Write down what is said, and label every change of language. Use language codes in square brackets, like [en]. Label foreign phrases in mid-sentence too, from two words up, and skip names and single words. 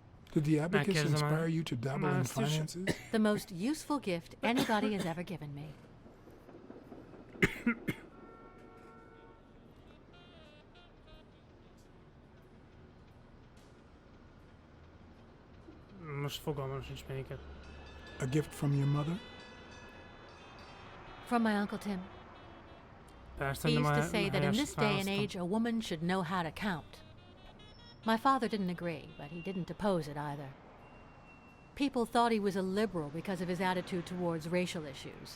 [en] Did the abacus [hu] Megkérdezem [en] inspire [hu] el. [en] you to dabble [hu] Már [en] in [hu] ezt is- [en] finances? The most useful gift anybody has ever given me. [hu] Most fogalmam sincs melyiket. [en] A gift from your mother? From my Uncle Tim. [hu] Persze, [en] He [hu] nem [en] used [hu] a [en] to say that in [hu] helyest [en] this day and [hu] választom. [en] age, a woman should know how to count. My father didn't agree, but he didn't oppose it either. People thought he was a liberal because of his attitude towards racial issues.